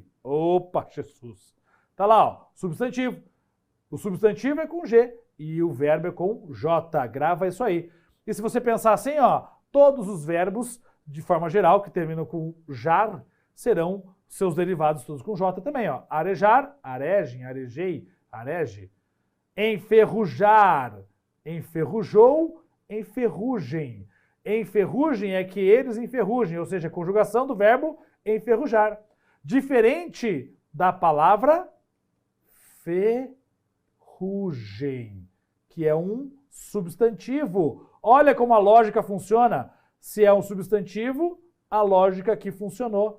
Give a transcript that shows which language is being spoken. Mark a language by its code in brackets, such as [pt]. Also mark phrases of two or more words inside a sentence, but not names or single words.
[pt] Opa, Jesus! Tá lá, ó, substantivo. O substantivo é com G e o verbo é com J. Grava isso aí. E se você pensar assim, ó, todos os verbos, de forma geral, que terminam com jar, serão seus derivados todos com J também, ó. Arejar, aregem, arejei, arege. Enferrujar, enferrujou, enferrugem. Enferrugem é que eles enferrujem, ou seja, a conjugação do verbo enferrujar. Diferente da palavra ferrugem, que é um substantivo. Olha como a lógica funciona. Se é um substantivo, a lógica aqui funcionou.